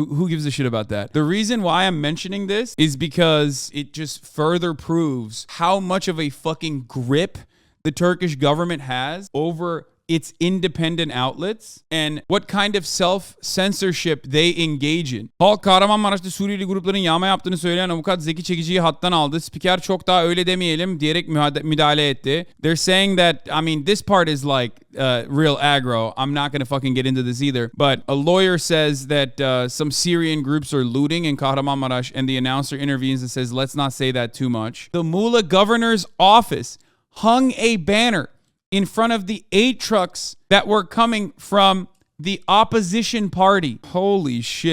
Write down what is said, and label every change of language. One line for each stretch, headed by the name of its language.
English: Who gives a shit about that? The reason why I'm mentioning this is because it just further proves how much of a fucking grip the Turkish government has over its independent outlets and what kind of self-censorship they engage in.
Turkish: Halk Kahramanmaraş'ta Suriyeli grupların yağma yaptığını söyleyen avukat Zeki Çekici'yi hattan aldı. Spiker çok daha öyle demeyelim diyerek müdahale etti.
English: They're saying that, this part is like real aggro. I'm not going to fucking get into this either. But a lawyer says that some Syrian groups are looting in Kahramanmaraş, and the announcer intervenes and says, let's not say that too much. The Muğla governor's office hung a banner in front of the 8 trucks that were coming from the opposition party. Holy shit.